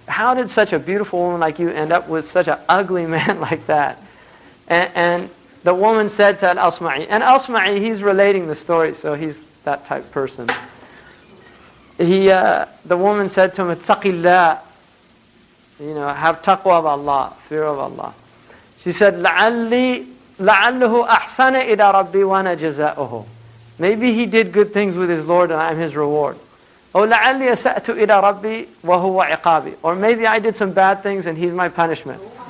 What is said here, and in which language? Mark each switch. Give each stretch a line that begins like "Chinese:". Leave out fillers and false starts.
English: How did such a beautiful woman like you end up with such an ugly man like that? And the woman said to Al-Asma'i, and Al-Asma'i, he's relating the story, so he's that type person. The woman said to him, "Ittaqillah, have taqwa of Allah, fear of Allah." She said,
Arabic: لَعَلَّهُ أَحْسَنَ إِلَى رَبِّي وَأَنَا جَزَاؤُهُ.
English: Maybe he did good things with his Lord and I'm his reward.
Arabic: Or لَعَلِّي أَسَأْتُ إِلَى رَبِّي وَهُوَ عِقَابِي.
English: Or maybe I did some bad things and he's my punishment.